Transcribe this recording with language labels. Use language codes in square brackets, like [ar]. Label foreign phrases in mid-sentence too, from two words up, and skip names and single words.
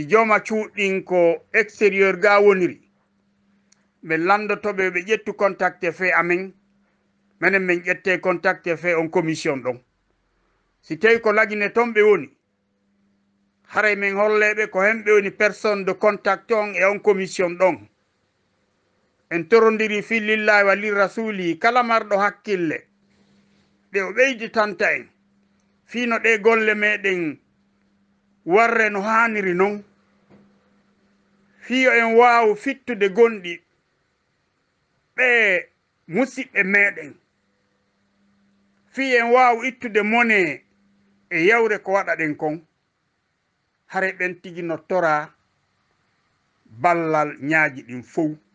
[ff] joma cuuɗin ko extérieur ga woniri min landotoɓe ɓe ƴettu contact e fe amen minen min ƴette contact e fe on commission ɗon si tawi ko lagine toon ɓe woni haray min holleɓe ko hemɓe woni [fr] personne de contact [ff] on e on commission ɗon en torodiri fi [ar] لله وللرسول [ff] kala marɗo hakkille ɓe o ɓeyditanta en fino ɗe golle meɗen warre no haniri noon fiyo en waw fittude gonɗi ɓe musidɓe meɗen fi en waw ittude mone e yawre ko waɗaɗen kon hare ɓen tigi no tora ballal ñaaji ɗin fof